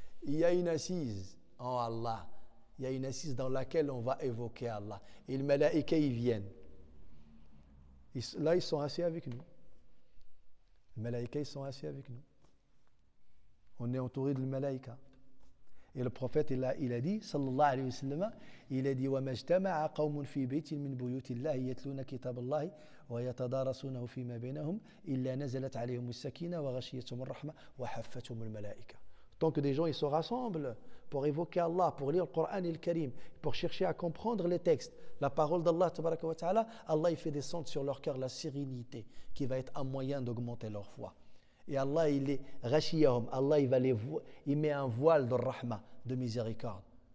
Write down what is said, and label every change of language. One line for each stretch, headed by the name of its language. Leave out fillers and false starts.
French: Il y a une assise en Allah. Il y a une assise dans laquelle on va évoquer Allah. Et les malaïkas, ils viennent. Là, ils sont assis avec nous. Les malaïkas, ils sont assis avec nous. On est entouré de malaïkas. Et le prophète, il a dit,
Arabic: sallallahu alayhi wa sallam, il a dit وَمَا اجْتَمَعَ قَوْمٌ فِي بَيْتٍ مِّن بُيُوتِ اللَّهِ يَتْلُونَ كِتَابَ اللَّهِ وَيَتَدَارَسُونَهُ فِيمَا بَيْنَهُمْ إِلَّا نَزَلَتْ عَلَيْهِمُ السَّكِينَةُ وَغَشِيَتْهُمُ الرَّحْمَةُ وَحَفَّتْهُمُ الْمَلَائِكَةُ.
French: Tant que des gens ils se rassemblent pour évoquer Allah, pour lire le Coran et le Karim, pour chercher à comprendre les textes, la parole d'Allah, tabaraka wa ta'ala, Allah il fait descendre sur leur cœur la sérénité qui va être un moyen d'augmenter leur foi. Et Allah, il est rachiyahum, Allah il met un voile de rahma, de miséricorde.